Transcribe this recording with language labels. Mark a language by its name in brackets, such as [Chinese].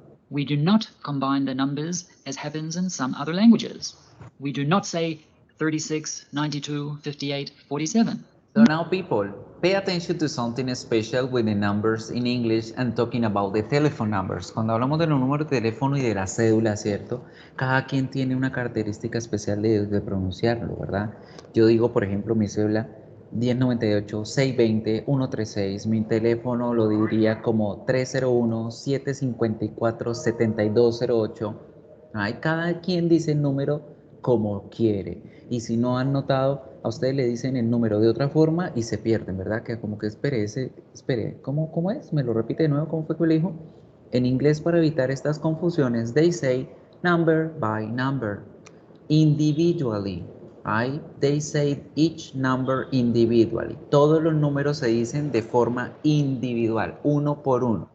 [English] We do not combine the numbers as happens in some other languages. We do not say 36, 92, 58, 47. So now, people, pay attention to something special with the numbers in English and talking about the telephone numbers. [Spanish] Cuando hablamos de los números de teléfono y de la cédula, ¿cierto? Cada quien tiene una característica especial de pronunciarlo, ¿verdad? Yo digo, por ejemplo, mi cédula 1098-620-136. Mi teléfono lo diría como 301-754-7208. Cada quien dice el número como quiere. Y si no han notado, a ustedes le dicen el número de otra forma y se pierden, ¿verdad? Que como que espere, ¿cómo es? ¿Me lo repite de nuevo? ¿Cómo fue que lo dijo? En inglés, para evitar estas confusiones, [English] they say number by number, individually, right? They say each number individually. [Spanish] Todos los números se dicen de forma individual, uno por uno.